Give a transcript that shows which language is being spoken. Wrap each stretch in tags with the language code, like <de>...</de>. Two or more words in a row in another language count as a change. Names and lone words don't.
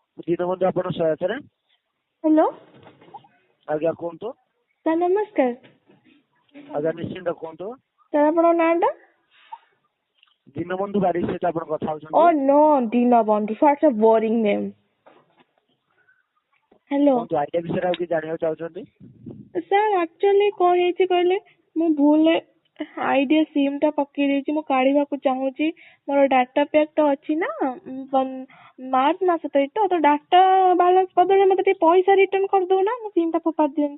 <or>ଦୀନବନ୍ଧୁ ଆପଣ ସହାୟତାରେ ହ୍ୟାଲୋ ଆଜ୍ଞା କୁହନ୍ତୁ। ସାର୍ ନମସ୍କାର। ଆଜ୍ଞା ନିଶ୍ଚିନ୍ତ କୁହନ୍ତୁ। ସାର୍ ଆପଣଙ୍କ ନାଁଟା? ଦୀନବନ୍ଧୁ ବାରିକ ସହିତ ଆପଣ କଥା ଓ ହଉଛନ୍ତି। नो ଦୀନବନ୍ଧୁ,</or> <en>such a boring name। ହ୍ୟାଲୋ</en> <or>କୁହନ୍ତୁ ଆଇଡ଼ିଆ ବିଷୟରେ ଆଉ କିଛି ଜାଣିବାକୁ ଚାହୁଁଛନ୍ତି? ସାର୍ ଆକ୍ଚୁଆଲି କ'ଣ ହେଇଛି କହିଲେ, ମୁଁ ଭୁଲରେ ଆଇଡ଼ିଆ ସିମ୍ ଟା ପକେଇ ଦେଇଛି, ମୁଁ କାଢ଼ିବାକୁ ଚାହୁଁଛି। ମୋର ଡାଟା ପ୍ୟାକ୍ ତ ଅଛି ନା ମାର୍ଚ୍ଚ ମାସ ତ ଡାଟା ବାଲାନ୍ସ ବଦଳରେ ମୋତେ ଟିକେ ପଇସା ରିଟର୍ନ କରିଦଉନା, ମୁଁ ସିମ୍ ଟା ଫୋପାଡ଼ି ଦିଅନ୍ତି।</or>